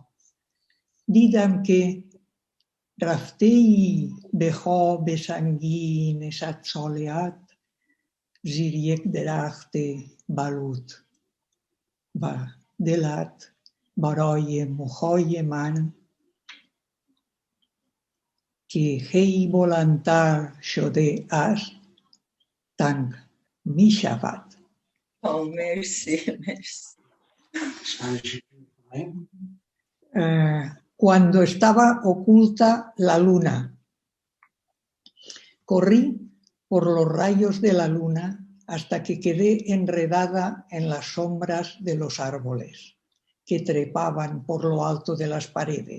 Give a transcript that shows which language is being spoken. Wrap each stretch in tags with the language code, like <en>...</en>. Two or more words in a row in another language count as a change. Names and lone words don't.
<fa>دیدم که رفته‌ای به خواب سنگین 100 ساله‌ات زیر یک درخت بلوط و دلت برای موهای من که خیلی بلندتر شده است تنگ می شود. مرسی.</fa> <es>Cuando estaba oculta la luna, corrí por los rayos de la luna hasta que quedé enredada en las sombras de los árboles que trepaban por lo alto de las paredes.</es>